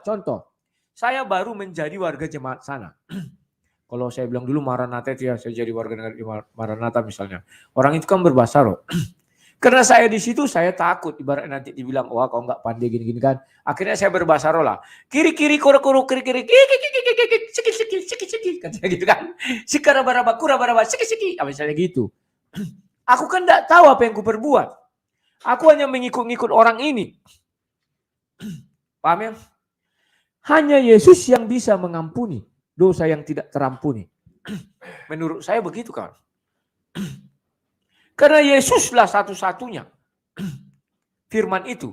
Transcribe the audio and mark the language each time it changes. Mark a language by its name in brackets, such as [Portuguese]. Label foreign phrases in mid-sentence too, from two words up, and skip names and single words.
[Indonesian] Contoh, saya baru menjadi warga jemaat sana. Kalau saya bilang dulu Maranatha itu ya, saya jadi warga negara Maranatha misalnya. Orang itu kan berbahasa roh. Karena saya di situ saya takut ibaratnya nanti dibilang wah kau nggak pandai gini-gini kan. Akhirnya saya berbahasa roh lah. Kiri-kiri kuru-kuru kiri-kiri siki-siki kan gitu kan. Sikara-baraba kura-baraba siki-siki misalnya gitu. Aku kan enggak tahu apa yang ku perbuat. Aku hanya mengikut-ngikut orang ini. Paham ya? Hanya Yesus yang bisa mengampuni dosa yang tidak terampuni. Menurut saya begitu kawan. Karena Yesuslah satu-satunya firman itu.